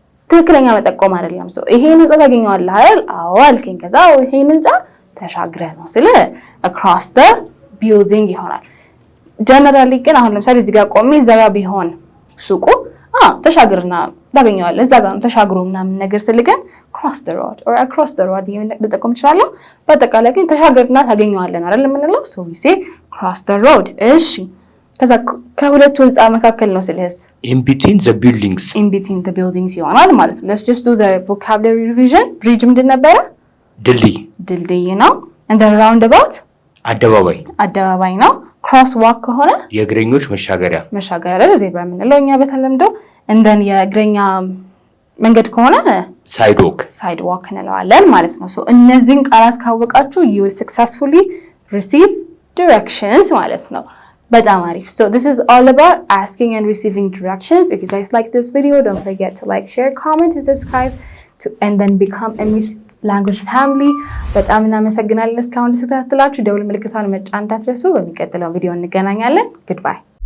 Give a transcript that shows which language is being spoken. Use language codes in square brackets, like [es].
[am] ትክክለኛ መጠቆም አይደለም። ሰው ይሄን ህንጻ ታገኘዋለህ አይደል? አዎ አልከኝ። ከዛ ይሄን ህንጻ ተሻግረህ ነው ስለ [en] across the building [am] ይሆናል። ጀነራሊ ግን አሁን ለምሳሌ እዚህ ጋር ቆሜ እዛ ጋር ቢሆን ሱቁ ተሻግርና ታገኘዋለህ እዛ ጋር ተሻግሮ ምናምን ነገር ስልገን [en] cross the road or across the road [am] ልጠቆም እችላለሁ። በአጠቃላይ ግን ተሻግርና ታገኘዋለህ አይደል የምንለው? [en] so we say cross the road። [am] እሺ ከዛ ከሁለቱ ህንፃ መካከል ነው ስለስ [en] in between the buildings [am] ይሆናል ማለት ነው። [en] let's just do the vocabulary revision bridge [am] ምንድን ነበረ? ድልድይ ነው። [en] and then roundabout [am] አደባባይ ነው። cross walk ከሆነ የእግረኞች መሻገሪያ አይደል? ዜብራ የምንለው እኛ በተለምዶ and then የእግረኛ መንገድ ከሆነ sidewalk እንለዋለን ማለት ነው። so እነዚህን ቃላት ካወቃችሁ [en] you will successfully receive directions [am] ማለት ነው። በጣም አሪፍ። [en] So this is all about asking and receiving directions. If you guys like this video, don't forget to like, share, comment, and subscribe and then become a English language family. [am] በጣም እናመሰግናለን እስካሁን ስለተከታተላችሁ። ደውል ምልክቷን መጫን እንዳትረሱ። በሚቀጥለው ቪዲዮ እንገናኛለን። Goodbye.